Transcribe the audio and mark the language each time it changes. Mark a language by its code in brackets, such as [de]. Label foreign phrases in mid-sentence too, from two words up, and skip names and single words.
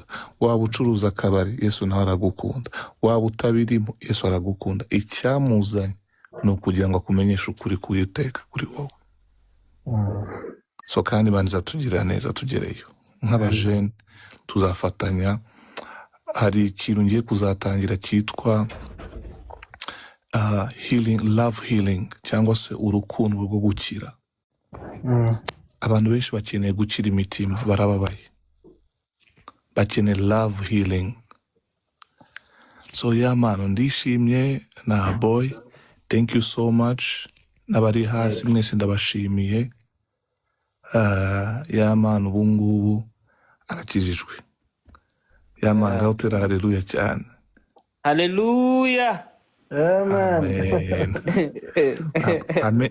[rw] Waba ucuruza akabari Yesu nawe aragukunda. Waba utabirimo Yesu aragukunda. Icyamuzanye ni ukugira ngo akumenyeshe ukuri kuyiteka kuri wowe. So kandi banza tugira neza tugereyo. Nk'abajene tuzafatanya. Hari ikintu ngiye kuzatangira cyitwa [en] healing, love healing, [rw] cyangwa se urukundo rwo gukira. Abantu benshi bakeneye gukira imitima, barababaye. Bakeneye [en] love healing. [rw] So mano ndishimye na boy, [en] thank you so much. [rw] Nabari hasi mwese ndabashimiye. Mano ubu ngubu arakijijwe. Mano ngahotera haleluya cyane. Haleluya. Amen. Amen.